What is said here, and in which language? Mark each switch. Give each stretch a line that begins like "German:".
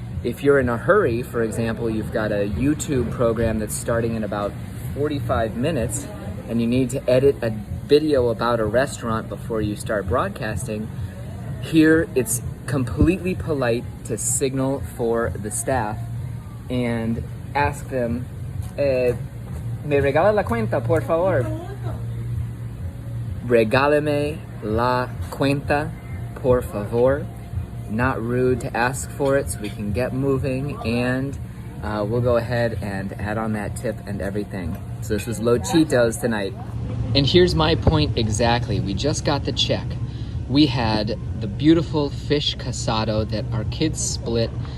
English: If you're in a hurry, for example, you've got a YouTube program that's starting in about 45 minutes and you need to edit a video about a restaurant before you start broadcasting, here it's completely polite to signal for the staff and ask them,
Spanish: me regala la cuenta, por favor. Regálame la cuenta, por favor.
English: Not rude to ask for it, so we can get moving, and we'll go ahead and add on that tip and everything. So this was Lochitos tonight. And here's my point exactly. We just got the check. We had the beautiful fish casado that our kids split.